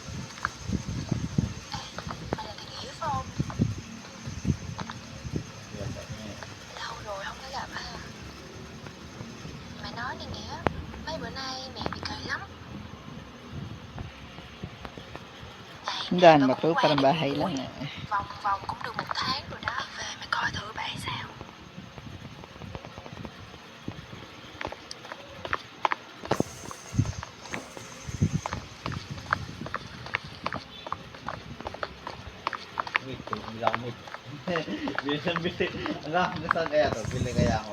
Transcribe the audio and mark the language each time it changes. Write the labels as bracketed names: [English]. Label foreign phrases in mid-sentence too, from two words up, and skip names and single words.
[Vietnamese] Mày là thằng Hiếu phải không? [Filipino] Yan, yan. [Vietnamese] Lâu rồi không có gặp ha. Mày nói này Nghĩa, mấy bữa nay mẹ bị cười lắm. [Filipino] Daan ba to? Parang bahay lang eh. [Vietnamese] Vòng vòng cũng được 1 tháng rồi đó. Về mày coi thử bạn sao. [Filipino] Meat, bili ako meat. Bili. Hanggang saan kaya to? Bili kaya ako.